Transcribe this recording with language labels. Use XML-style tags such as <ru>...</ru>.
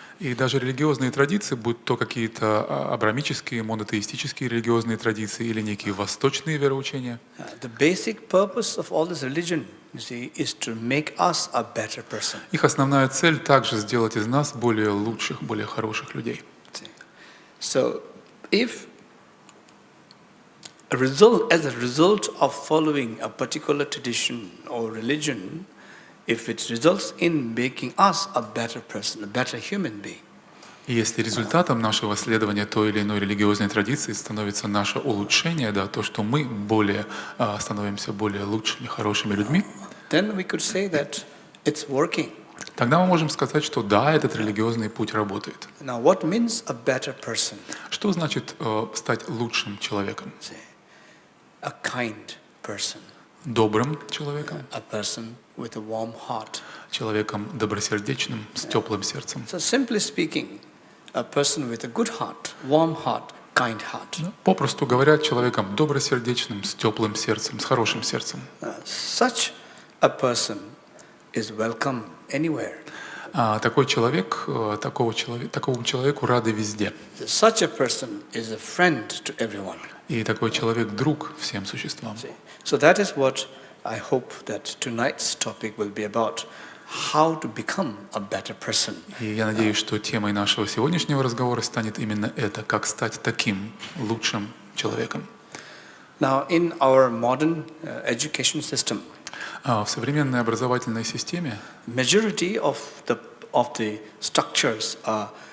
<ru>И даже религиозные традиции, будь то какие-то абрамические, монотеистические религиозные традиции или некие восточные вероучения,</ru> <en>The basic purpose of all this religion, you see, is to make us a better person.</en> <ru>их основная цель также сделать из нас более лучших, более хороших людей.</ru> <en>So, if as a result of following a particular tradition or religion, if it results in making us a better person, a better human being.</en> <ru>И если результатом нашего следования той или иной религиозной традиции становится наше улучшение, да, то, что мы становимся более лучшими, хорошими людьми,</ru> <en>Then we could say that it's working.</en> <ru>тогда мы можем сказать, что да, этот религиозный путь работает.</ru> <en>Now, what means a better person?</en> <ru>Что значит стать лучшим человеком?</ru> <en>A kind person.</en> <ru>Добрым человеком,</ru> <en>A person with a warm heart.</en> <ru>человеком добросердечным, с теплым сердцем.</ru> <en>So simply speaking, a person with a good heart, warm heart, kind heart.</en> <ru>Попросту говоря, человеком добросердечным, с теплым сердцем, с хорошим сердцем.</ru> <en>Such a person is welcome anywhere.</en> <ru>Такому человеку рады везде.</ru> <en>Such a person is a friend to everyone.</en> <ru>И такой человек друг всем существам.</ru> <en>So that is what I hope that tonight's topic will be about. How to become a better person.</en> <ru>И я надеюсь, что темой нашего сегодняшнего разговора станет именно это, как стать таким лучшим человеком.</ru> <en>Now, in our modern education system,</en> <ru>В современной образовательной системе</ru> <en>majority of the structures are</en>